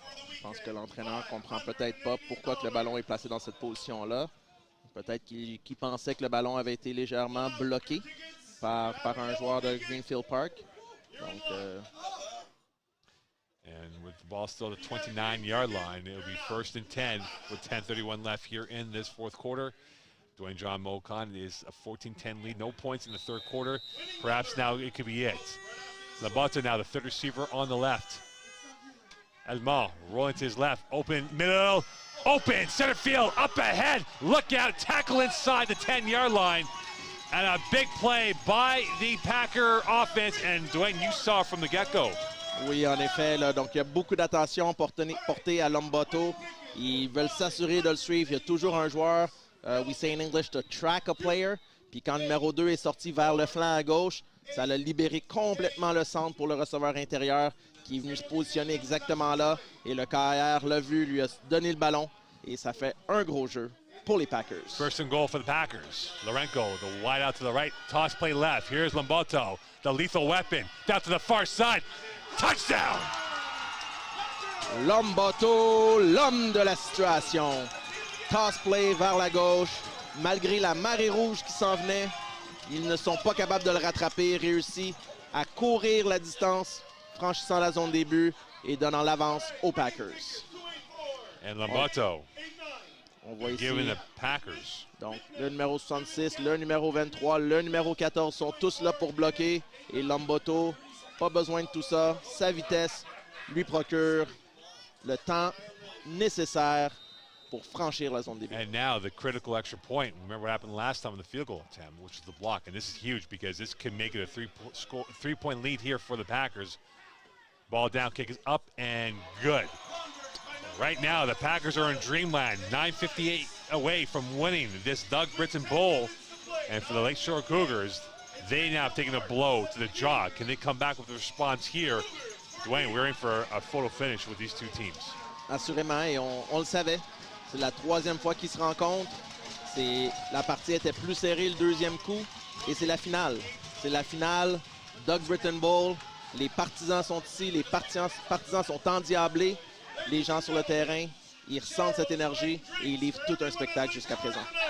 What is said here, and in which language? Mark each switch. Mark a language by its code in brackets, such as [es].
[fr] Je pense que l'entraîneur comprend peut-être pas pourquoi que le ballon est placé dans cette position-là. Peut-être qu'il pensait que le ballon avait été légèrement bloqué par un joueur de Greenfield Park. Donc, [en] and with the ball still at the 29-yard line, it'll be 1st and 10 with 10:31 left here in this 4th quarter. Dwayne John Mocon is a 14-10 lead, no points in the 3rd quarter. Perhaps now it could be it. Labata now the 3rd receiver on the left. Alma rolling to his left, open, middle, open, center field, up ahead, look out, tackle inside the 10-yard line, and a big play by the Packer offense, and Dwayne, you saw from the get-go. [fr] Oui, en effet, là, donc il y a beaucoup d'attention portée à Lombato. Ils veulent s'assurer de le suivre. Il y a toujours un joueur, [en] we say in English, to track a player, [fr] puis quand le numéro 2 est sorti vers le flanc à gauche, ça l'a libéré complètement le centre pour le receveur intérieur, qui est venu se positionner exactement là. Et le KR l'a vu, lui a donné le ballon. Et ça fait un gros jeu pour les Packers. [en] 1st and goal for the Packers. Lorenko, the wide out to the right, toss play left. Here's Lombato, the lethal weapon, down to the far side. Touchdown! [fr] Lombato, l'homme de la situation. Toss play vers la gauche. Malgré la marée rouge qui s'en venait, ils ne sont pas capables de le rattraper. Réussi à courir la distance, franchissant la zone des buts et donnant l'avance aux Packers. [en] And Lombato [fr] On voit ici, [en] giving the Packers. [fr] donc, le numéro 66, le numéro 23, le numéro 14 sont tous là pour bloquer. Et Lombato, pas besoin de tout ça. Sa vitesse lui procure le temps nécessaire pour franchir la zone des buts. [en] And now the critical extra point. Remember what happened last time in the field goal attempt, which was the block. And this is huge because this can make it a three-point lead here for the Packers. Ball down, kick is up and good. Right now, the Packers are in dreamland, 9:58 away from winning this Doug Britton Bowl. And for the Lakeshore Cougars, they now have taken a blow to the jaw. Can they come back with a response here? Dwayne, we're in for a photo finish with these two teams. [fr] Assurément, et on le savait. C'est la 3e fois qu'ils se rencontrent. La partie était plus serrée le 2e coup. Et c'est la finale. C'est la finale Doug Britton Bowl. Les partisans sont ici. Les partisans sont endiablés. Les gens sur le terrain, ils ressentent cette énergie et ils livrent tout un spectacle jusqu'à présent.